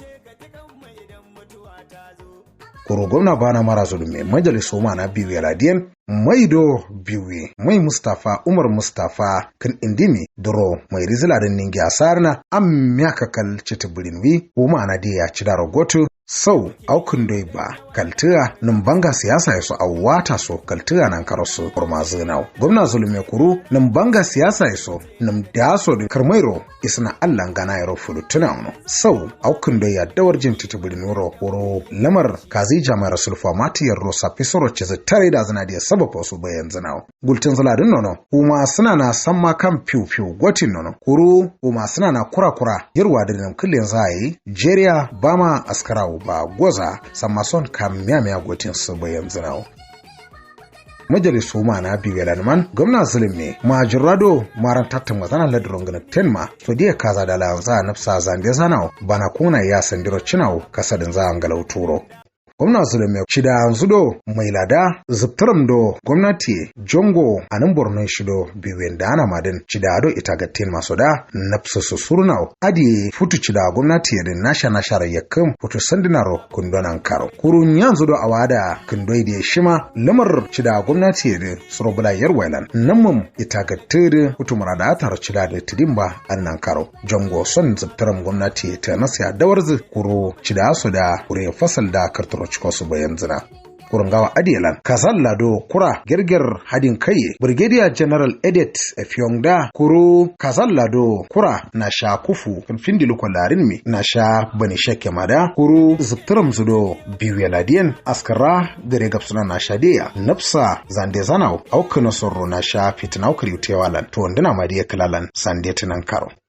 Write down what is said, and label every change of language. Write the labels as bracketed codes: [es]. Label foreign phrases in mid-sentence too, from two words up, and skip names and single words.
[kr] kuru gwamna bana mara Zulme majalisu mana biyu ladiyan maido biwi mai Mustafa Umar Mustafa kan indimi duro mai rizilarin ningi asarna am myakakal citibirinwi kuma na dia cidaro gotu sau aukun doi ba kaltiya numbanga siyasa yaso awata so kaltiya nan karosu kurmazinau gwamna Zulme Kuru numbanga siyasa yaso num daso da karmairo isna Allah gana yaro fulutuna sau aukun doi ya dawar jin citibirinwuro wuro lamar kazi jama'ar sulfa matiyar rosa pisoro ce tare da zana da sababa su bayan zinau gultin zaladin nono kuma suna na samma kan fiu gotin nono kuru kuma suna na kura yarwa da nan kullin zai Nigeria bama askarawo ba goza sammason kam miya gotin su bayan zinau majalisu ma na biyu yalanman gwamna Zulme majirado maran tattan mazana ladron gana tenma to dia kaza da lanza nafsa zande zanau bana kuna ya sandiro cinau kasadin za angalauturo gwamna Zulme shida zudo mai lada zubtaram do gwamnati jongo anan Borno shido biwen da ana madin shida do itagatin maso da nafsu susurna adi futu shida gwamnati da nasha yakum futu sandinaro kundonan karo kurun yanzu do awada kundoi da shima lamar shida gwamnati da surobula yarwailan namum itagatir futu murada tar shida da tidimba annan karo jongo son zubtaram gwamnati ta nasiya dawarzu kuro shida su da kure fasal da karturo su bayan zina kurungawa adiyalan kazal lado kura girgir hadin kai [en] brigadier general [kr] Edet Efyongda kuru kazal lado kura na sha kufu findi lokolarin mi na sha bani shake mada kuru zubturam zudo biyu ladiyan askara gare gapsuna na sha deya nafsa zande zanau aukana sorro na sha fitnau kriutewalan to ndina madiya kalalan sande tinan karo